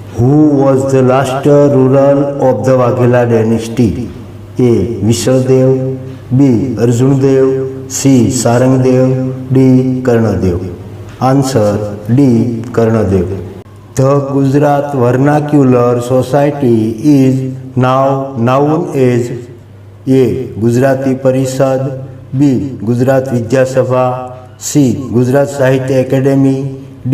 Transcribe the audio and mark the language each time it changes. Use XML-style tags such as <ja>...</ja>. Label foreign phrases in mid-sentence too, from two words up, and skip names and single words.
<en>Who was the last ruler of the Waghela dynasty? A. Vishwadev, B. Arjundev, C. Sarangdev, D. Karnadev. Answer D. Karnadev. The Gujarat Vernacular Society is now known as A. Gujarati Parishad, B. Gujarat Vidya Sabha, C. Gujarat Sahitya Academy, D.</en>